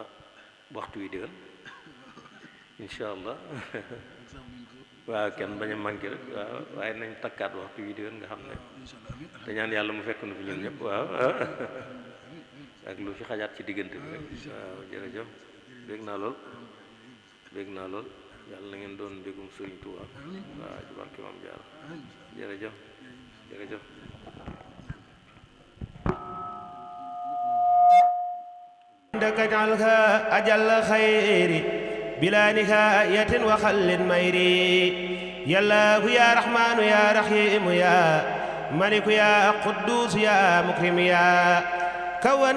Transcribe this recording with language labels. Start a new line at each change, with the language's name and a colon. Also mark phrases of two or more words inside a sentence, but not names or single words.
Wolof: waxtu wi digal
Arabic: إن شاء الله
Wolof: waaw kenn bañ a manqué rek waaw waaye nañ takkaat waxtu wi digal nga xam ne te ñaan yàlla mu fekk nu fi ñun ñëpp waaw ak lu fi xajaat ci diggante bi rek waaw jërëjëf bég naa lool yàlla na ngeen doon mbégum Sëriñ Tuubaa waaw ci barke Maam Jaara jërëjëf
Arabic: عندك اجعلها أجل خير بلا نهاية وخل ميري يا الله يا رحمن يا رحيم يا ملك يا قدوس يا مكرم يا كونت